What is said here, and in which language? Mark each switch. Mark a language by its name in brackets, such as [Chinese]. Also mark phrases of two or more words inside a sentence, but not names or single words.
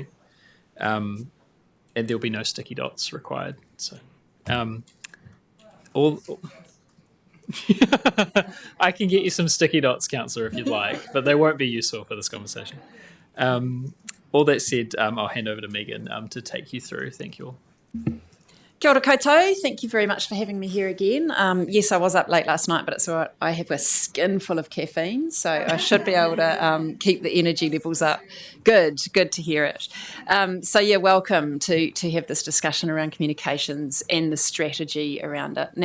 [English] And there'll be no sticky dots required. So. I can get you some sticky dots, Councillor, if you'd like, but they won't be useful for this conversation. All that said, I'll hand over to Megan to take you through. Thank you all. [Māori] Kia ora koutou. [English] Thank you very much for having me here again. Yes, I was up late last night, but it's all right. I have a skin full of caffeine, so I should be able to keep the energy levels up. Good to hear it. Welcome to have this discussion around communications and the strategy around it.